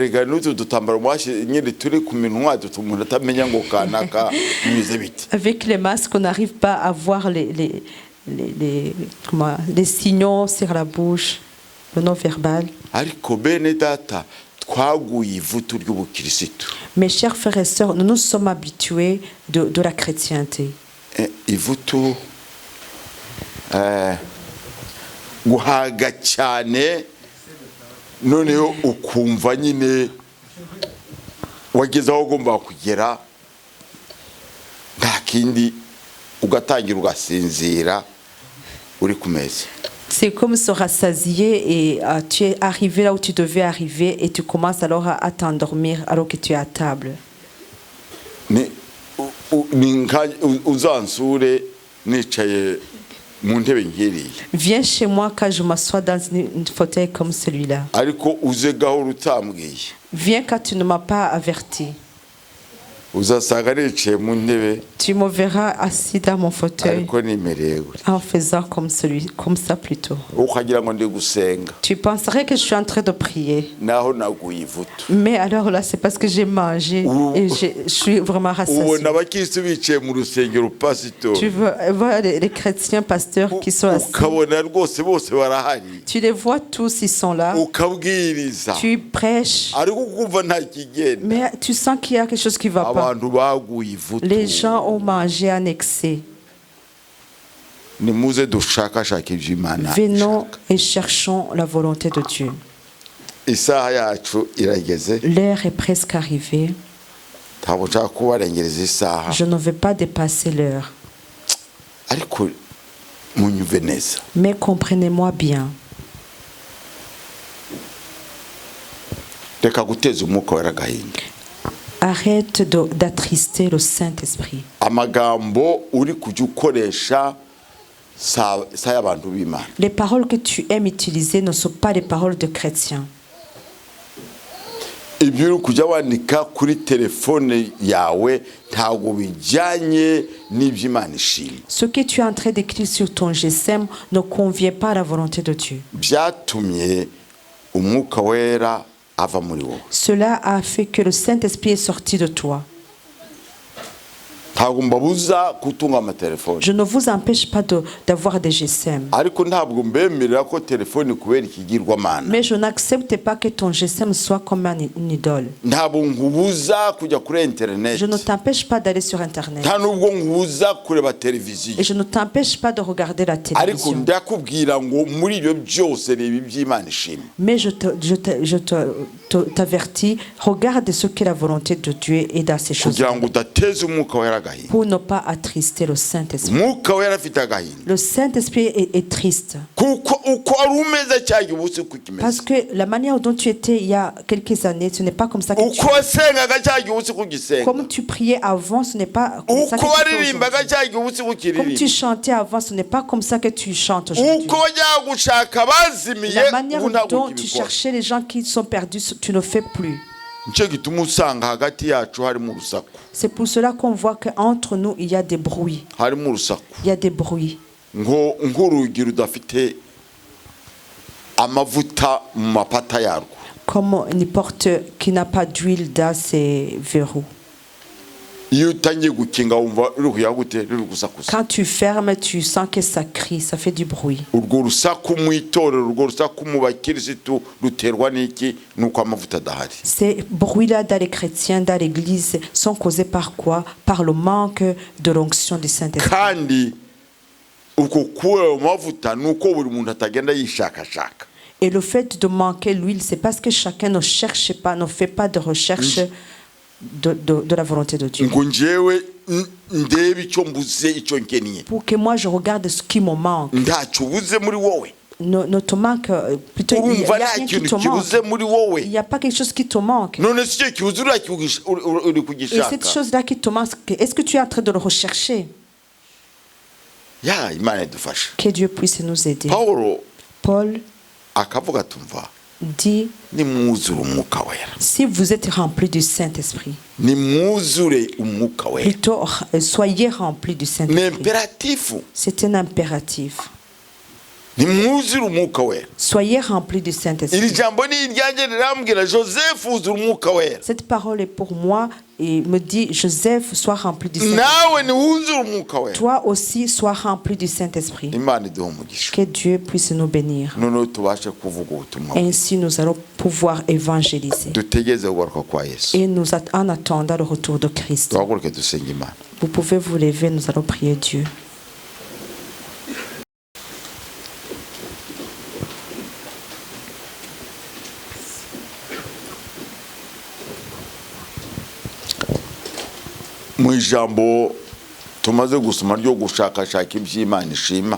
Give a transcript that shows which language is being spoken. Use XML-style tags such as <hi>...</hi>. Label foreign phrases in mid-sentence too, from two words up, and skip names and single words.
<fr>Avec les masques, on n'arrive pas à voir les signaux sur la bouche, le non-verbal. Mes chers frères et sœurs, nous nous sommes habitués de la chrétienté.</fr> <rw>Noneho ukumva nyine wageze aho ugomba kugera nta kindi ugatangira ugasinzira uri ku meza.</rw> <fr>C'est comme se rassasier et tu es arrivé là où tu devais arriver et tu commences alors à t'endormir alors que tu es à table.</fr> <rw>Uzansure nicaye.</rw> <fr>Viens chez moi quand je m'assois dans une fauteuil comme celui-là. Viens quand tu ne m'as pas averti.</fr> <rw>uzasanga nicaye mu ntebe</rw> <fr>Tu me verras assis dans mon fauteuil</fr> <rw>ariko nimereye gutya</rw> <fr>en faisant comme ça plutôt.</fr> <rw>ukagira ngo ndi gusenga</rw> <fr>Tu penserais que je suis en train de prier.</fr> <rw>naho naguye ivutu</rw> <fr>Mais alors là, c'est parce que j'ai mangé et je suis vraiment rassasié.</fr> <rw>ubona abakirisitu bicaye mu rusengero pasitori</rw> <fr>Tu vois les chrétiens pasteurs qui sont assis.</fr> <rw>ukabona rwose bose barahari</rw> <fr>Tu les vois tous, ils sont là.</fr> <rw>ukabwiriza</rw> <fr>Tu prêches.</fr> <rw>ariko ukumva nta kigenda</rw> <fr>Mais tu sens qu'il y a quelque chose qui ne va pas.</fr> <rw>abantu baguye ivutu</rw> <fr>Les gens ont mangé en excès.</fr> <rw>nimuze dushakashake iby'Imana</rw> <fr>Venons et cherchons la volonté de Dieu.</fr> <rw>isaha yacu irageze</rw> <fr>L'heure est presque arrivée.</fr> <rw>ntabwo nshaka kubarengereza isaha</rw> <fr>Je ne vais pas dépasser l'heure.</fr> <rw>ariko munyumve neza</rw> <fr>Mais comprenez-moi bien.</fr> <rw>reka guteza umwuka wera agahinda</rw> <fr>Arrête d'attrister le Saint-Esprit.</fr> <rw>amagambo uri kujya ukoresha sa y'abantu b'Imana</rw> <fr>Les paroles que tu aimes utiliser ne sont pas les paroles de chrétiens.</fr> <rw>ibyo uri kujya wandika kuri telefone yawe ntabwo bijyanye n'iby'Imana ishima</rw> <fr>Ce que tu es en train d'écrire sur ton GSM ne convient pas à la volonté de Dieu.</fr> <rw>byatumye umwuka wera ava muri wowe</rw> <fr>Cela a fait que le Saint-Esprit est sorti de toi.</fr> <rw>ntabwo mbabuza gutunga amatelefone</rw> <fr>Je ne vous empêche pas d'avoir des GSM.</fr> <rw>ariko ntabwo mbemerera ko telefone kubera ikigirwamana</rw> <fr>Mais je n'accepte pas que ton GSM soit comme une idole.</fr> <rw>ntabwo nkubuza kujya kuri internet</rw> <fr>Je ne t'empêche pas d'aller sur Internet.</fr> <rw>nta nubwo nkubuza kureba televiziyo</rw> <fr>Et je ne t'empêche pas de regarder la</fr> <rw>ariko</rw> <fr>télévision.</fr> <rw>ndakubwira ngo muri ibyo byose reba iby'Imana ishima</rw> <fr>Mais t'avertis, regarde ce qu'est la volonté de Dieu et dans ces choses</fr> <rw>kugira ngo udateze umwuka wera agahinda</rw> <fr>pour ne pas attrister le Saint-Esprit.</fr> <rw>umwuka wera afite agahinda</rw> <fr>Le Saint-Esprit est triste</fr> <rw>kuko uko wari umeze cyangwa ubu siko ukimeze</rw> <fr>parce que la manière dont tu étais il y a quelques années, ce n'est pas comme ça que tu</fr> <rw>uko wasengaga cyangwa ubu siko ugisenga</rw> <fr>comme tu priais avant, ce n'est pas comme ça que</fr> <rw>uko</rw> <fr>tu fais</fr> <rw>waririmbaga</rw> <fr>aujourd'hui.</fr> <rw>cyangwa ubu siko</rw> <fr>Comme tu</fr> <rw>ukiririmba</rw> <fr>chantais avant, ce n'est pas comme ça que tu chantes aujourd'hui.</fr> <rw>uko wajyaga gushaka abazimiye</rw> <fr>La manière</fr> <rw>ubu ntabwo</rw> <fr>dont tu</fr> <rw>ukibikora</rw> <fr>cherchais les gens qui sont perdus, tu ne fais plus.</fr> <rw>nicyo gituma usanga hagati yacu harimo urusaku</rw> <fr>C'est pour cela qu'on voit qu'entre nous, il y a des bruits.</fr> <rw>harimo urusaku</rw> <fr>Il y a des bruits.</fr> <rw>nk'urugi rudafite amavuta mu mapata yarwo</rw> <fr>Comme une porte qui n'a pas d'huile dans ses verrous.</fr> <rw>iyo utangiye gukinga wumva ruri kuyaga gute ruri gusakuza</rw> <fr>Quand tu fermes, tu sens que ça crie, ça fait du bruit.</fr> <rw>urwo rusaku mu itorero urwo rusaku mu bakirisitu ruterwa n'iki nuko amavuta adahari</rw> <fr>Ces bruits-là dans les chrétiens, dans l'église, sont causés par quoi? Par le manque de l'onction du Saint-Esprit.</fr> <rw>kandi uko kubura ayo mavuta ni uko buri muntu atagenda yishakashaka</rw> <fr>Et le fait de manquer l'huile, c'est parce que chacun ne cherche pas, ne fait pas de recherche de la volonté de Dieu.</fr> <rw>ngo njyewe ndebe icyo mbuze icyo nkeniye</rw> <fr>Pour que moi je regarde ce qui me manque.</fr> <rw>ntacyo ubuze muri wowe</rw> <fr>Ne te manque, plutôt il y</fr> <rw>urumva</rw> <fr>a</fr> <rw>nta</rw> <fr>rien qui</fr> <rw>kintu</rw> <fr>te manque.</fr> <rw>kibuze muri wowe</rw> <fr>Il n'y a pas quelque chose qui te manque.</fr> <rw>none si icyo kibuze uri</rw> <fr>Et</fr> <rw>kugishaka</rw> <fr>cette chose-là qui te manque, est-ce que tu es en train de le rechercher?</fr> <rw>ya imana idufashe</rw> <fr>Que Dieu puisse nous aider. Paul Paul</fr> <rw>akavuga tumva</rw> <fr>dit,</fr> <rw>nimwuzure umwuka wera</rw> <fr>si vous êtes remplis du Saint-Esprit,</fr> <rw>nimwuzure umwuka wera</rw> <fr>plutôt soyez remplis du</fr> <rw>ni</rw> <fr>Saint-Esprit.</fr> <rw>imperatifu</rw> <fr>C'est un impératif.</fr> <rw>nimwuzure umwuka wera</rw> <fr>Soyez remplis du</fr> <rw>iri</rw> <fr>Saint-Esprit.</fr> <rw>jambo ni iryanjye rirambwira Joseph uzura umwuka wera</rw> <fr>Cette parole est pour moi et me dit, Joseph, sois rempli du Saint-Esprit.</fr> <rw>nawe niwuzure umwuka wera</rw> <fr>Toi aussi, sois rempli du Saint-Esprit.</fr> <rw>imana iduha umugisha</rw> <fr>Que Dieu puisse nous bénir.</fr> <rw>noneho tubashe kuvuga ubutumwa</rw> <fr>Ainsi, nous allons pouvoir évangéliser.</fr> <rw>dutegereze kugaruka kwa yesu</rw> <fr>Et nous, en attendant le retour de Christ,</fr> <rw>duhaguruke dusenge imana</rw> <fr>vous pouvez vous lever, nous allons prier Dieu.</fr> <rw>mu ijambo tumaze gusoma ryo gushakashaka iby'imana ishima</rw>